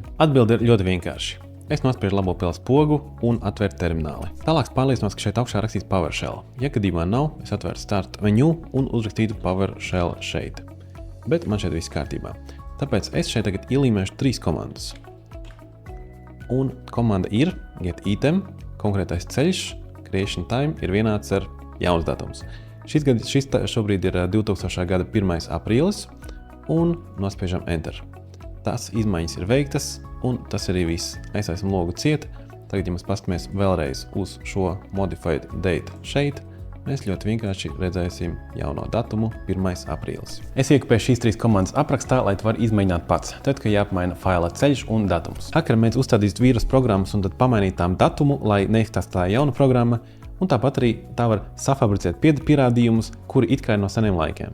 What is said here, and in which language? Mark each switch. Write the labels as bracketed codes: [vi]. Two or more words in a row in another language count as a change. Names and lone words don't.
[lv] Atbilde ir ļoti vienkārši. Es nospiežu labo pilas pogu un atveru termināli. Tālāk pārliecinos, ka šeit augšā rakstīts PowerShell. Ja gadījumā nav, es atveru [en] Start menu [lv] un uzrakstītu PowerShell šeit. Bet man šeit viss kārtībā. Tāpēc es šeit tagad ielīmēšu 3 komandas. Un komanda ir [en] get item, [lv] konkrētais ceļš, [en] creation time [lv] ir vienāds ar jauns datums. Šis šobrīd ir 2000. gada 1. aprīlis un nospiežam Enter. Tas izmaiņas ir veiktas, un tas arī viss. Aizsāsim logu ciet. Tagad, ja mēs paskatāmies vēlreiz uz šo [en] modified date [lv] šeit, mēs ļoti vienkārši redzēsim jauno datumu 1. aprīlis. Es iekopēju šīs 3 komandas aprakstā, lai tu vari izmēģināt pats, tad, kad jāpamaina faila ceļš un datums. Hakeri mēdz uzstādīt vīrus programmas un tad pamainīt tām datumu, lai neizstāstītu jauna programma, un tāpat arī tā var safabricēt pierādījumus, kuri it kā ir no seniem laikiem.